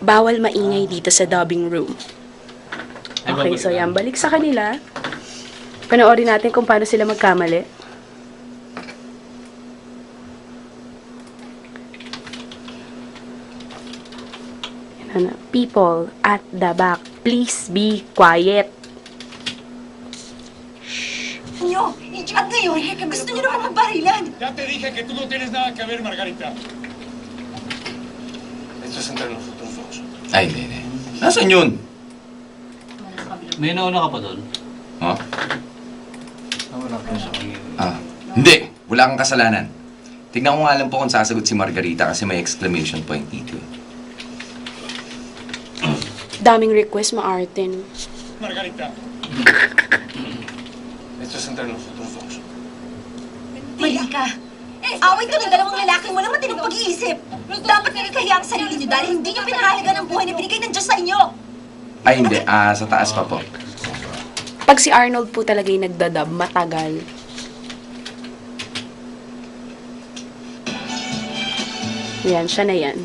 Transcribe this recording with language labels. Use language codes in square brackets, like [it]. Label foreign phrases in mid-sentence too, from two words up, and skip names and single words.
[tl] Bawal maingay dito sa dubbing room. Ay, Okay, babalik so na. yan. Balik sa kanila. Panoorin natin kung paano sila magkamali. Yan na. [en] People at the back, please be quiet. [tl] Nyo, at ngayon, gusto nyo naman magbarilan. [es] Ya te dije que tú no tienes nada que ver, Margarita. Esto es entre nosotros dos. [tl] Ay, hindi. Nasaan yun? May nauna ka pa doon? Oh? Wala ka sa kanina. Hindi. Wala kang kasalanan. Tignan ko nga lang po kung sasagot si Margarita kasi may [en] exclamation point [tl] dito. Daming request, Maarten. Margarita. [es] Esto es entre nosotros dos. [tl] Mali ka. Away to ng dalawang lalaki mo naman tinong pag-iisip. Dapat nagkakahiya ang sarili nyo dahil hindi nyo pinahalagan ang buhay na binigay ng Diyos sa inyo. Ay, hindi. Sa taas pa po. Pag si Arnold po talaga yung nagdadub, matagal. Yan, siya na yan.